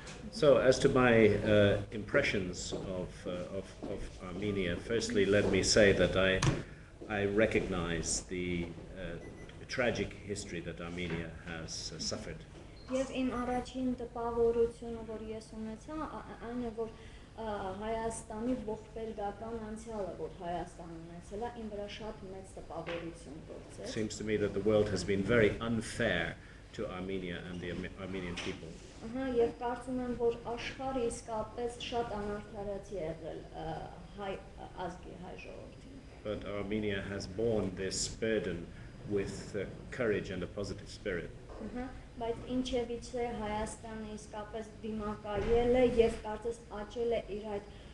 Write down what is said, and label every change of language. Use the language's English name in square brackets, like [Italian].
[English] So, as to my impressions of Armenia, firstly, let me say that I recognize the tragic history that Armenia has suffered. [Armenian] Եվ իմ առաջին տպավորությունը, որ ես ունեցա, այն է, որ Հայաստանի ողբերգական անցյալը, որ Հայաստանը ունեցել է, իմ վրա շատ մեծ տպավորություն գործեց։ [English] It seems to me that the world has been very unfair to Armenia and the Armenian people. [Armenian] Եվ կարծում եմ, որ աշխարհը իսկապես շատ անարդարացի է եղել հայ ազգի, հայ ժողովրդին։ [English] But Armenia has borne this burden with courage and a positive spirit. [Armenian] Բայց ինչևիցե Հայաստանը իսկապես դիմակայել է եւ կարծես աճել է իր այդ